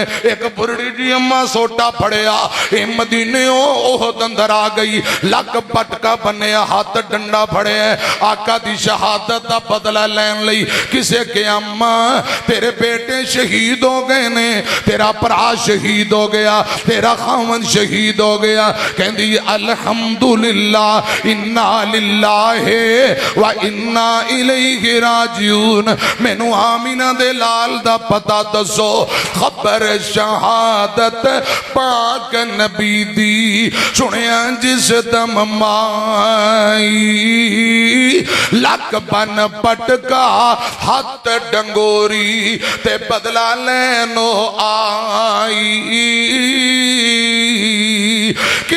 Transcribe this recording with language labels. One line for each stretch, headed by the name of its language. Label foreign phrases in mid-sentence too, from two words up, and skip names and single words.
Punjabi: ایک بڑھڑی جی اماں سوٹا پھڑیا، مدینے احد اندر آ گئی، لک پٹکا بنیا، ہاتھ ڈنڈا پھڑے، آقا دی شہادت کا بدلہ لین لئی. کسے کے اماں تیرے بیٹے شہید ہو گئے نے، تیرا بھرا شہید ہو گیا، تیرا خاون شہید ہو گیا, तेरा खावन शहीद हो गया।
Arabic: कहंदी الحمد لله إنا لله وإنا إليه راجعون.
Punjabi: مینوں آمنہ دے لال دا پتا دسو، خبر شہادت پاک نبی دی سنیا جس دم مائی، لک بن پٹکا ہتھ ڈنگوری تے بدلہ لینو آئی.